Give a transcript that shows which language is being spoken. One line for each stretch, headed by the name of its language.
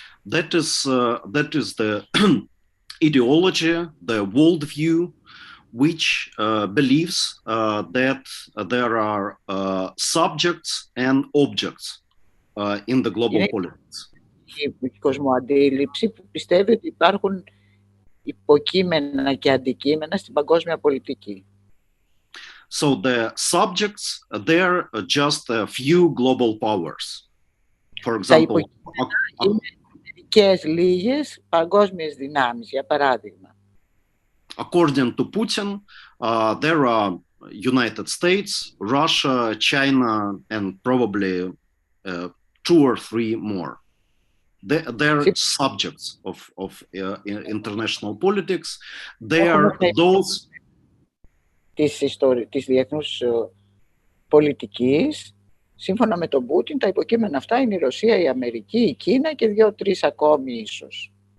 English: That is the ideology, the worldview, which believes that there are subjects and objects in the global politics.
Greek: Η κοσμοαντίληψη που πιστεύει ότι υπάρχουν υποκείμενα και αντικείμενα στην παγκόσμια πολιτική.
English: So the subjects, they're just a few global powers. For example,
Greek: είναι μερικές λίγες παγκόσμιες δυνάμεις, για παράδειγμα.
English: According to Putin, there are United States, Russia, China, and probably 2 or 3 more. They're subjects of international politics. They are those...
Greek: Της διεθνούς πολιτικής, σύμφωνα με τον Πούτιν, τα υποκείμενα αυτά είναι η Ρωσία, η Αμερική, η Κίνα και 2-3 ακόμη ίσως.